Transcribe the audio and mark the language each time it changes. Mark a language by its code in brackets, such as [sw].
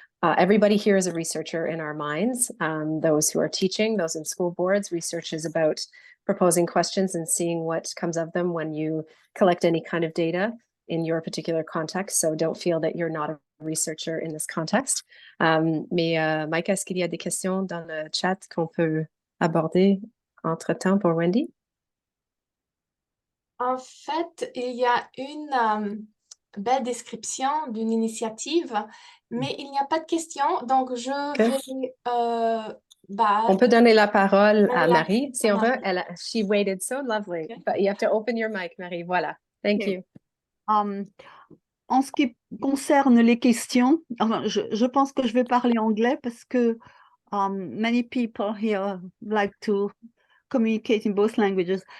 [en] Everybody here is a researcher in our minds. Those who are teaching, those in school boards, research is about proposing questions and seeing what comes of them when you collect any kind of data in your particular context. So don't feel that you're not a researcher in this context. [fr] Mais Mike, est-ce qu'il y a des questions dans le chat qu'on peut aborder entre-temps pour Wendy? En fait, il y a une belle description d'une initiative, mais il n'y a pas de questions, donc je vais... on peut donner la parole à Marie, si on veut. [en] She waited so lovely, but you have to open your mic, Marie. [fr] Voilà. [en] Thank you. [fr] En ce qui concerne les questions, enfin, je pense que je vais parler anglais parce que [en] many people here like to communicate in both languages.